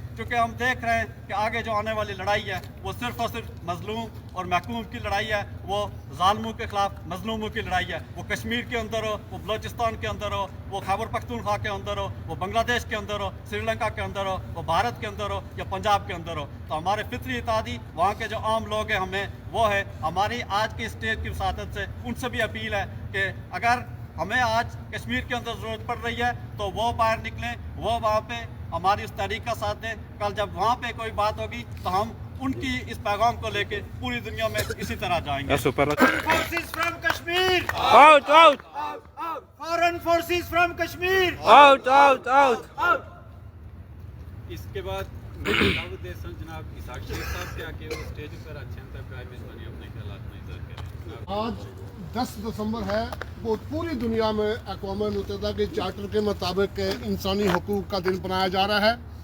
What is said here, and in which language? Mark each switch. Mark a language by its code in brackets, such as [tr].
[ur] کیونکہ ہم دیکھ رہے ہیں کہ آگے جو آنے والی لڑائی ہے وہ صرف اور صرف مظلوم اور محکوم کی لڑائی ہے، وہ ظالموں کے خلاف مظلوموں کی لڑائی ہے، وہ کشمیر کے اندر ہو، وہ بلوچستان کے اندر ہو، وہ خیبر پختونخوا کے اندر ہو، وہ بنگلہ دیش کے اندر ہو، سری لنکا کے اندر ہو، وہ بھارت کے اندر ہو یا پنجاب کے اندر ہو۔ تو ہمارے فطری اتحادی وہاں کے جو عام لوگ ہیں ہمیں وہ ہے ہماری آج کی اسٹیج کی وساطت سے ان سے بھی اپیل ہے کہ اگر ہمیں آج کشمیر کے اندر ضرورت پڑ رہی ہے تو وہ باہر نکلیں، وہ وہاں پہ ہماری اس تحریک کا ساتھ دیں۔ کل جب وہاں پہ کوئی بات ہوگی تو ہم ان کی اس پیغام کو لے کے پوری دنیا میں اسی طرح جائیں گے۔ [en] Forces from Kashmir! Out, out, Foreign forces from Kashmir! out, out, out. [ur] اس کے بعد دعوت دے سن جناب اسحاق شریف صاحب کے آکے وہ اسٹیج پر اچھے تک پرائم منسٹر اپنے خیالات میں اظہار کریں۔ آج 10 دسمبر ہے، وہ پوری دنیا میں اقوام متحدہ کے چارٹر کے مطابق انسانی حقوق کا دن منایا جا رہا ہے۔